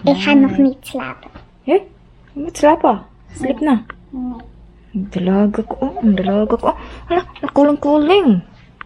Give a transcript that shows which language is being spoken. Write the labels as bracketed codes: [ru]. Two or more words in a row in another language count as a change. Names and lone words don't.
[nl] Ik ga nog niet slapen. Je moet slapen. [tl] Sleep na. Ang dalaga ko. Hala, nakuling-kuling.